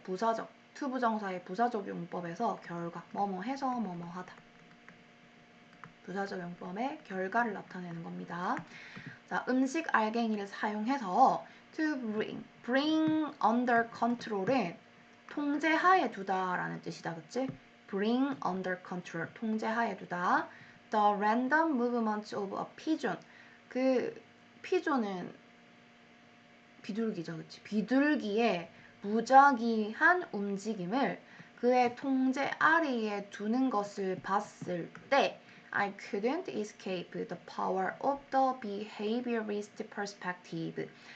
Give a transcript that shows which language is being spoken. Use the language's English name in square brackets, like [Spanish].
[Korean] 부사적, 투부정사의 부사적 용법에서 결과, 뭐뭐 해서 뭐뭐 하다. 부사적 용법의 결과를 나타내는 겁니다. 자, 음식 알갱이를 사용해서 to bring under control은 통제하에 두다라는 뜻이다, 그치? bring under control, 통제하에 두다. [English] The random movement of a pigeon. [Korean] 그 피존은 비둘기죠, 그치? 비둘기의 무작위한 움직임을 그의 통제 아래에 두는 것을 봤을 때 [English] I couldn't escape the power of the behaviorist perspective.